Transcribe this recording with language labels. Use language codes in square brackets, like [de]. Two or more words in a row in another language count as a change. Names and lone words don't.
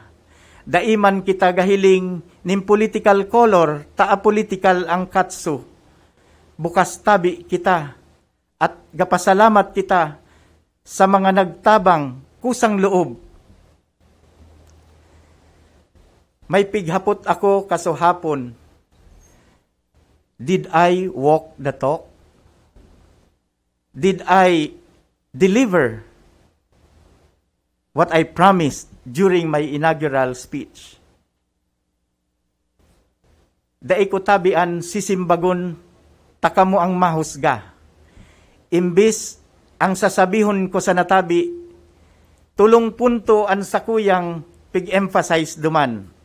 [bik] Daiman kita gahiling ning [en] political color, [bik] taa political ang katsu. Bukas tabi kita at gapasalamat kita sa mga nagtabang [tl] kusang loob. [bik] May pighapot ako kasuhapon. [en] Did I walk the talk? Did I deliver what I promised during my inaugural speech? [bik] Dai ko tabian sisimbagon takamo ang mahusga. Imbis ang sasabihon ko sa natabi, tulong punto ang sakuyang pig-emphasize duman.